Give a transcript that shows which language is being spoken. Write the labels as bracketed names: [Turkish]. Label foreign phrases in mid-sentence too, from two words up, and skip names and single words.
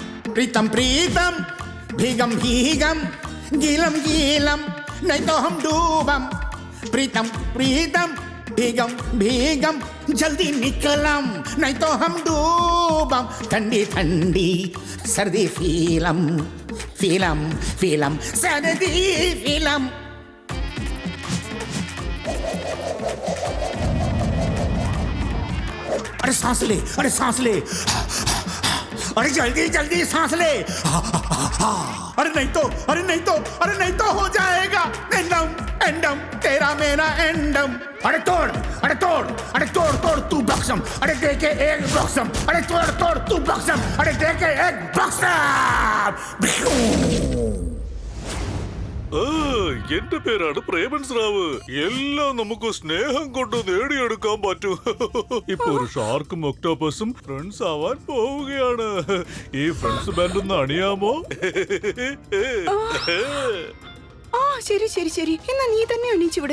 [Hindi] प्रीतम प्रीतम भीगम भीगम गीलम गीलम नहीं तो हम डूबम प्रीतम प्रीतम भीगम भीगम जल्दी निकलम नहीं तो हम डूबम ठंडी ठंडी सर्दी फीलम फीलम फीलम सर्दी फीलम अरे सांस ले अरे जल्दी जल्दी सांस ले अरे नहीं तो हो जाएगा एंडम एंडम तेरा मेरा एंडम अरे तोड़ तू बक्सम अरे दे के एक बक्सम अरे तोड़ तू बक्सम अरे दे के एक बक्सम [Malayalam] എന്റെ പേരാണ് പ്രേമൻ സ്രാവ് എല്ലാം നമുക്ക് സ്നേഹം കൊണ്ട് നേടിയെടുക്കാൻ പറ്റും ഇപ്പൊ ഒരു ഷാർക്കും ഒക്ടോപ്പസും ഫ്രണ്ട്സ് ആവാൻ പോവുകയാണ് ഈ [English] friends band [Malayalam] ഒന്ന് അണിയാമോ ആ ശരി ശരി ശരി എന്നാ നീ തന്നെ എണീച്ചിവിടെ.